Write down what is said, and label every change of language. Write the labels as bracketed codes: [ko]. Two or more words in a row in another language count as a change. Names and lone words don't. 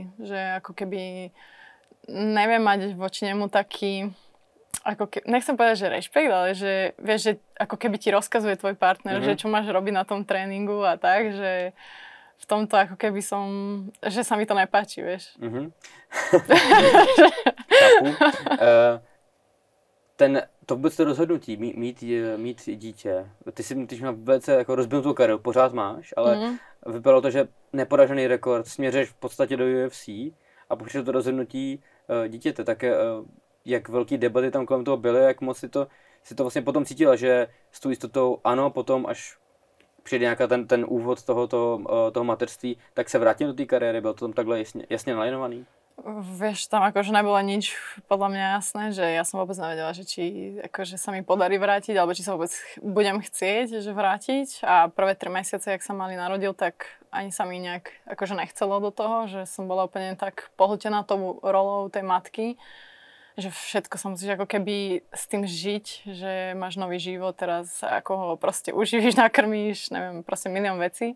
[sk] Že ako keby neviem mať voči nemu taký, nechcem povedať, že rešpekt, ale že vieš, že ako keby ti rozkazuje tvoj partner, že čo máš robiť na tom tréningu a tak, že v tomto ako keby že sa mi to nepáči, vieš. [cs] Chápu. To vůbec to rozhodnutí, mít dítě. Ty jsi měl velice jako rozbinutou kariéru, pořád máš, ale vypadalo to, že neporažený rekord, směřuješ v podstatě do UFC a přišlo to rozhodnutí dítěte. Tak jak velký debaty tam kolem toho byly, jak moc si to vlastně potom cítila, že s tou jistotou ano, potom až přijde nějaká ten úvod toho mateřství, tak se vrátím do té kariéry, bylo to tam takhle jasně nalajnovaný? [sk] Vieš, tam akože nebolo nič podľa mňa jasné, že ja som vôbec nevedela, že či akože sa mi podarí vrátiť, alebo či sa vôbec budem chcieť že vrátiť. A prvé 3 mesiace, jak sa Mali narodil, tak ani sa mi nejak akože nechcelo do toho, že som bola úplne tak pohltená tou rolou tej matky, že všetko sa musíš ako keby s tým žiť, že máš nový život teraz, ako ho proste uživíš, nakrmíš, neviem, proste milión vecí.